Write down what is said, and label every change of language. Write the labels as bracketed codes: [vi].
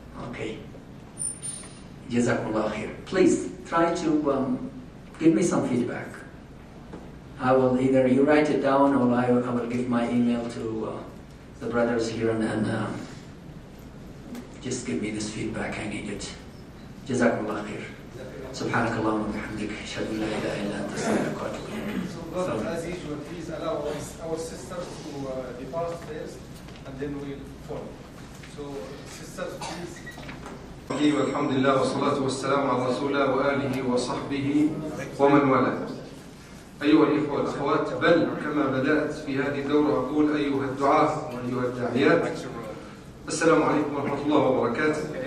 [en] Okay. Jazakallah khair. Please try to give me some feedback. I will either you write it down, or I will give my email to the brothers here, and just give me this feedback. I need it. Jazakallah khair. [ar] سبحانك اللهم وبحمدك أشهد أن لا إله إلا أنت أستغفرك وأتوب إليك. [en] So brother, as usual, please allow our sisters to depart first, and then we'll follow. So sisters, please. [ar] والحمد لله والصلاة والسلام على رسول الله وآله وصحبه ومن والاه. أيها الإخوة والأخوات، بل كما بدأت في هذه الدورة أقول أيها الدعاة وأيها الداعيات، السلام عليكم ورحمة الله وبركاته.